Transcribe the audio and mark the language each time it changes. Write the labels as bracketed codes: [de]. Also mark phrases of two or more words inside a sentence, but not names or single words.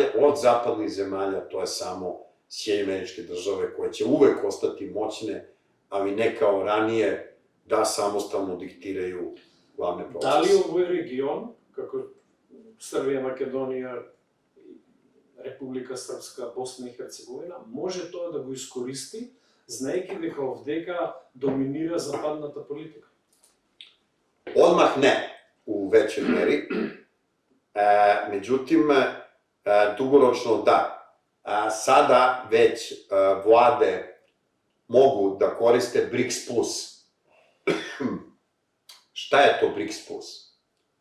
[sr] Od zapadnih zemalja to je samo Sjedinjene Američke Države koje će uvek ostati moćne, ali ne kao ranije da samostalno diktiraju glavne procese. Da li ovo je region, kako Srbija, Makedonija, Republika Srpska, Bosna i Hercegovina, može to [mk] да го искористи, знаеки дека овдека доминира западната политика? [sr] Odmah ne, u većoj meri. Međutim, dugoročno da. Sada već vlade mogu da koriste BRICS+. Šta je to BRICS+?